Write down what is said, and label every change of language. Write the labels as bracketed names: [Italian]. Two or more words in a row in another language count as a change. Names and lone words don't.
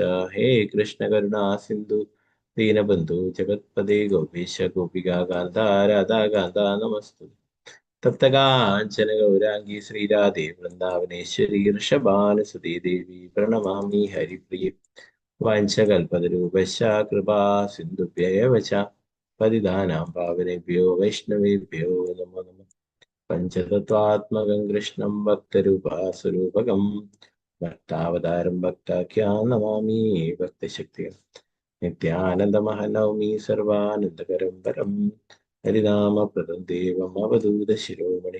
[Sanskrit] ഹേ കൃഷ്ണ കരുണാ സിന്ധു ദീനബന്ധു ജഗത്പദേ ഗോപീശ ഗോപികാ കാന്ത രാധാ കാന്ത നമസ്തു. തപ്തകാഞ്ചന ഗൗരാംഗി ശ്രീരാധേ വൃന്ദാവനേശ്വരി ഋഷഭാനുസുതേ ദേവി പ്രണമാമി ഹരിപ്രിയ. വാഞ്ചകൽപതരൂപശ്ച കൃപാ സിന്ധുഭ്യൈവ ച പതിതാനാം പാവനേഭ്യോ വൈഷ്ണവേഭ്യോ നമോ നമഃ. പഞ്ചതത്വാത്മകം കൃഷ്ണം ഭക്തരൂപാസ്വരൂപകം ഭക്താവതാരം ഭക്താഖ്യാൻ നമാമി ഭക്തശക്തിം. നിത്യാനന്ദമഹനൗമി സർവാനന്ദകരം പരം ഹരിനാമപ്രദം ദേവം അവധൂത ശിരോമണി.